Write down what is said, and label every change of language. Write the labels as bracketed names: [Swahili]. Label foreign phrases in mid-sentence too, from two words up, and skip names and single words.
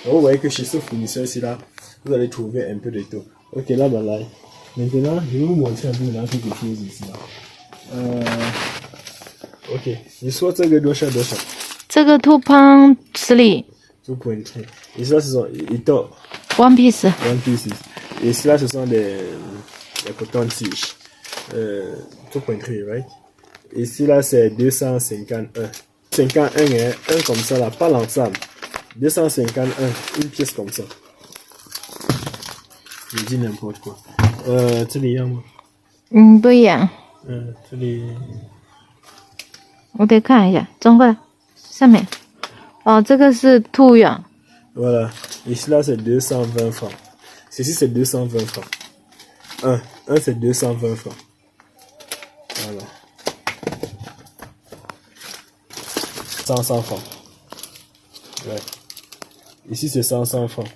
[French] Donc, vous voyez que chez ce fournisseur ici, là, vous allez trouver un peu de tout. Ok, là, ben là. Maintenant, je vais vous montrer un peu quelque chose ici, là. Ok. Je souhaite que deux chats. [Chinese] 这个 2 pound 3 [French] 2.3. Et ça, ce sont... [English] one piece One pieces. [French] Et cela, ce sont des coton-tiges. 2.3, right? Et ici, là, c'est 251. 51, hein? Un comme ça, là, pas l'ensemble. 251, une pièce comme ça. Je dis n'importe quoi. [Chinese] 这里一样吗？不一样，这里我得看一下，转过来，上面，哦，这个是兔样， [French] Voilà. Ici, là, c'est 220 francs. Ceci, c'est 220 francs. Un, c'est 220 francs. Voilà. 100 francs. Ouais. Ici, c'est 100 francs.